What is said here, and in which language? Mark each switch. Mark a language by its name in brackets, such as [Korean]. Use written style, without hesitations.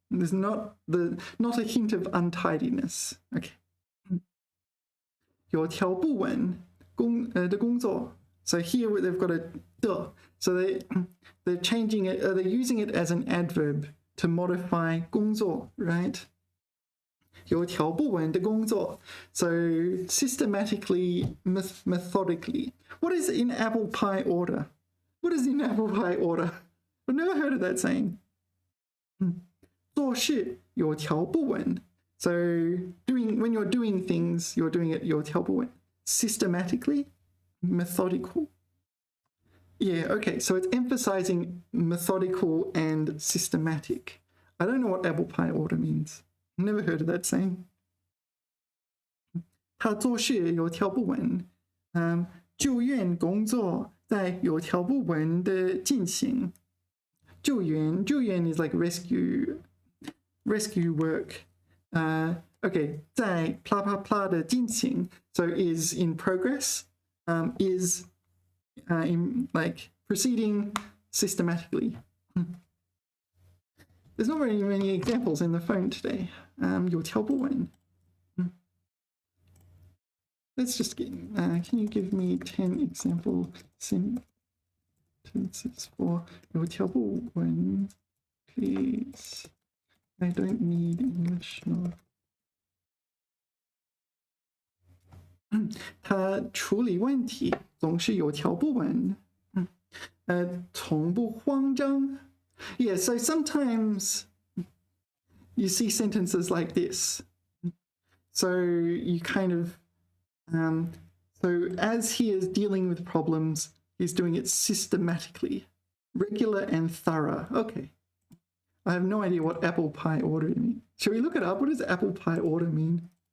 [English] There's not a hint of untidiness. Okay. [Chinese] 有条不紊的工作 [English] So here they've got a duh. So they're changing it, they're using it as an adverb to modify 工作, right? [Chinese] 有条不紊的工作 [English] So systematically, methodically. What is in apple pie order? What is in apple pie order? I've never heard of that saying. [Chinese] 做事有条不紊 [English] So when you're doing things, you're doing it 有条不紊 Systematically, methodical. Yeah, okay, so it's emphasizing methodical and systematic. I don't know what apple pie order means. Never heard of that saying. [Chinese] 他做事有条不紊救援工作在有条不紊的进行救援 [English] is like rescue work. Okay, 在 blah blah blah 的进行 So is in progress, is in like proceeding systematically. There's not very many examples in the phone today. 有条不紊 Let's just get, can you give me 10 example sentences for 有条不紊 please? I don't need English, no. [Chinese] 他处理问题总是有条不紊从不慌张 [English] Yeah, so sometimes you see sentences like this. So you kind of, so as he is dealing with problems, he's doing it systematically, regular and thorough. Okay. I have no idea what apple pie order means. Shall we look it up? What does apple pie order mean?